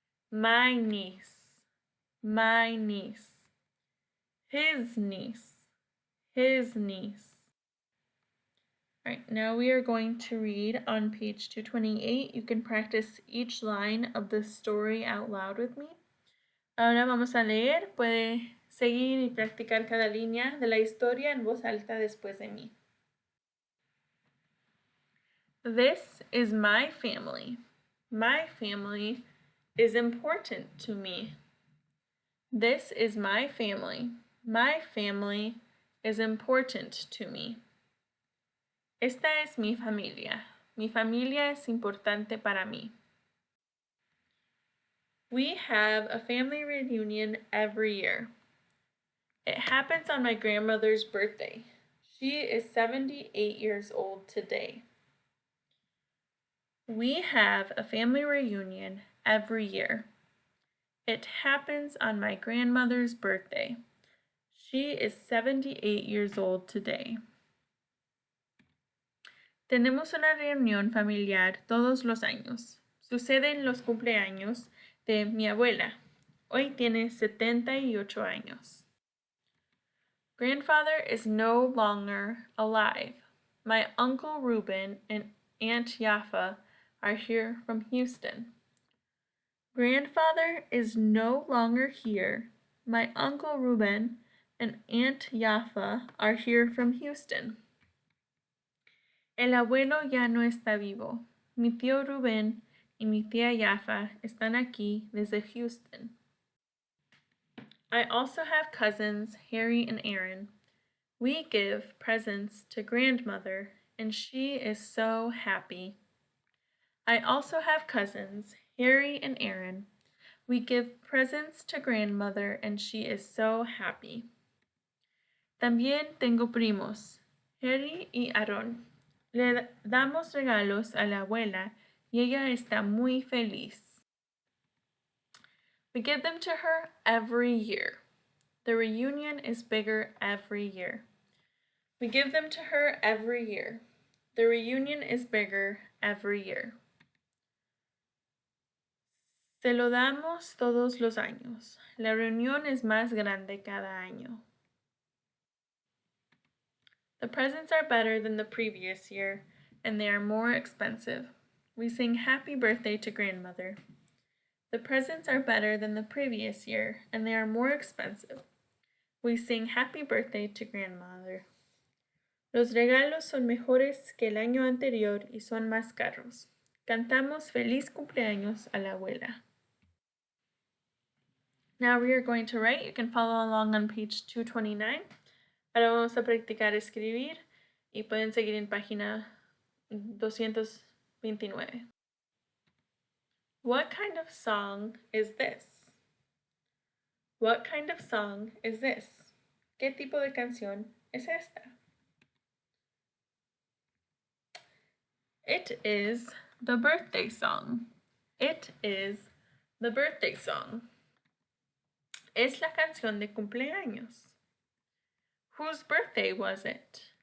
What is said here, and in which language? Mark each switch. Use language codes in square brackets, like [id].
[en] My niece, my niece. His niece, his niece. All right, now we are going to read on page 228. You can practice each line of the story out loud with me. [es] Ahora vamos a leer. Puede seguir y practicar cada línea de la historia en voz alta después de mí. [en] This is my family. My family is important to me. This is my family. My family is important to me. [es] Esta es mi familia. Mi familia es importante para mí. [en] We have a family reunion every year. It happens on my grandmother's birthday. She is 78 years old today. We have a family reunion every year. It happens on my grandmother's birthday. She is 78 years old today. [es] Tenemos una reunión familiar todos los años. Sucede en los cumpleaños de mi abuela. Hoy tiene 78 años. [en] Grandfather is no longer alive. My Uncle Reuben and Aunt Yafa are here from Houston. Grandfather is no longer here. My Uncle Reuben and Aunt Yafa are here from Houston. [es] El abuelo ya no está vivo. Mi tío Rubén y mi tía Yafa están aquí desde Houston. [en] I also have cousins, Harry and Aaron. We give presents to grandmother, and she is so happy. I also have cousins, Harry and Aaron. We give presents to grandmother, and she is so happy. [es] También tengo primos, Harry y Aaron. Le damos regalos a la abuela y ella está muy feliz. [en] We give them to her every year. The reunion is bigger every year. We give them to her every year. The reunion is bigger every year. [es] Se lo damos todos los años. La reunión es más grande cada año. [en] The presents are better than the previous year, and they are more expensive. We sing happy birthday to grandmother. The presents are better than the previous year, and they are more expensive. We sing happy birthday to grandmother. [es] Los regalos son mejores que el año anterior y son más caros. Cantamos feliz cumpleaños a la abuela. [en] Now we are going to write. You can follow along on page 229. [es] Ahora vamos a practicar escribir y pueden seguir en página 229. [en] What kind of song is this? What kind of song is this? [es] ¿Qué tipo de canción es esta? [en] It is the birthday song. It is the birthday song. [es] Es la canción de cumpleaños. [en] Whose birthday was it?